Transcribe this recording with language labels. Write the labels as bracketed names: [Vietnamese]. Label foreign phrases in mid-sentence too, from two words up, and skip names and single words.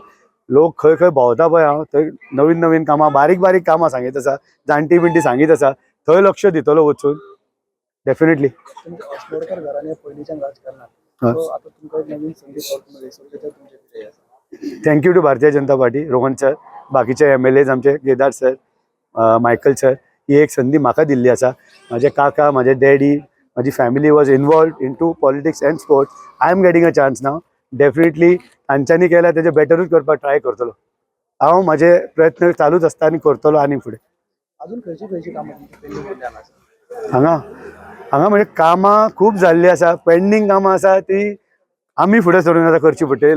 [Konkani] लोक खंय खंय भोंवता पळय हांव, थंय नवीन नवीन कामां, बारीक बारीक कामां सांगीत आसा, जाणटी बिणटी सांगीत आसा, थंय लक्ष दितलो वचून डेफिनेटली. तुमच्या अस्लोडकर घराणे पयलींच्यान राजकारणात, सो आतां तुमकां एक नवीन संदी मेळटली, सो तेचेर तुमचें कितें आसा? [English] thank you to [Konkani] भारतीय जनता पार्टी, रोहन सर, बाकीचे MLAs आमचे केदार सर, मायकल सर. ही एक संदी म्हाका दिल्ली आसा. [Marathi] माझे काका, माझे डॅडी, माझी फॅमिली [English] was involved in to politics and sports. I am getting a chance now. [Konkani] डेफिनेटली तांच्यांनी केल्यार तेजे बेटरूच करपाक ट्राय करतलो. हांव म्हाजे प्रयत्न चालूच आसता आनी करतलो आनी फुडें. अजून खंयची कामां तुमची पेंडींग उरल्यान आसा? हांगा म्हणजे कामां खूब जाल्लीं आसा. पेंडींग कामां आसा ती आमी फुडें सरून आतां करची पडटली.